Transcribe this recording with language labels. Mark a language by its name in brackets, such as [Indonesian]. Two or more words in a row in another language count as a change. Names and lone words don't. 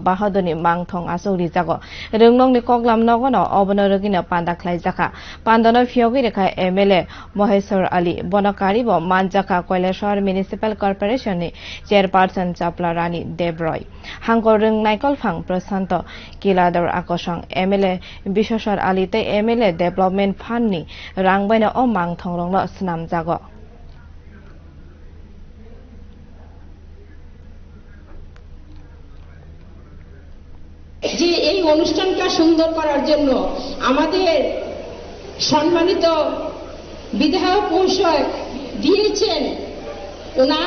[Kok Borok] Bahadoni Mangthong Asuri Zago Rungnong ni Koglam Nogono Obonorogina Panda Klaizaka Pandano Fiogirika MLA Mohesor Ali Bonakaribo Manjaka Koila Shahar Municipal Corporation ni Chairperson Chapla Rani Debroy Hangko Rung Naikol Phang Prasanto Kilador Akosang MLA Bishosar Ali Te MLA Development Fund ni Rangbaina O Mangthong Ronglo Snam Jago [Bangla] যে এই অনুষ্ঠানটা সুন্দর করার জন্য আমাদের সম্মানিত বিধায়ক মহাশয় দিয়েছেন ওনার